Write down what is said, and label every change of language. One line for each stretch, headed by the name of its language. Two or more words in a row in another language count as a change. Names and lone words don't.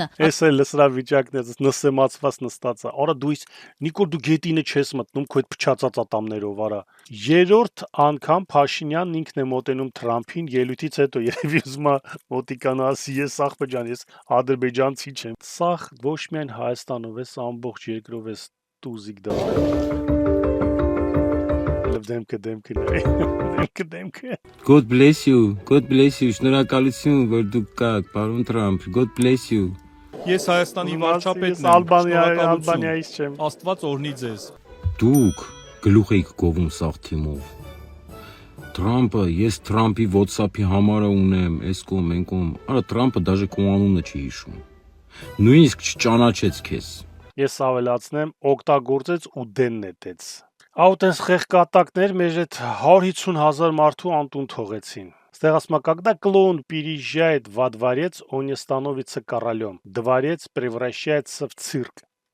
Armenian: Էս էլ լսրա վիճակն է, նսեմացված նստած է։ Արա դու Նիկոլ դու գետինը չես մտնում քո այդ փչացած ատամներով, արա։ Երրորդ անգամ Փաշինյանն ինքն է մոտենում Թրամփին ելույթից հետո երևի ուզում է մոտիկանա ասի ես ախպեջան, ես ադրբեջանցի չեմ։ Սա ոչ միայն Հայաստանով է, սա ամբողջ երկրով է տուզիկ դառնում։ Դեմքը։
English: God bless you,
Armenian: շնորհակալություն, որ դուք կաք, պարոն Թրամփ,
English: God bless you։
Armenian: Ես Հայաստանի վարչապետն եմ, Ալբանիայից չեմ։ Աստված օրհնի ձեզ։ Դուք գլուխ եք գովում սաղ թիմով։ Թրամփը, ես Թրամփի WhatsApp-ի համարը ունեմ, այս կողմ, այն կողմ, արա Թրամփը դաժե քո անունը չի հիշում։ Նույնիսկ չճանաչեց քեզ։ Ես ավելացնեմ, օգտագործեց ու դեն նետեց։ Աուտես խեղկատակներ մեր այդ 150,000 մարդու անտուն թողեցին։ Ստեղ ասма,
Russian: когда клоун переезжает во дворец, он не становится королем. Дворец превращается в цирк.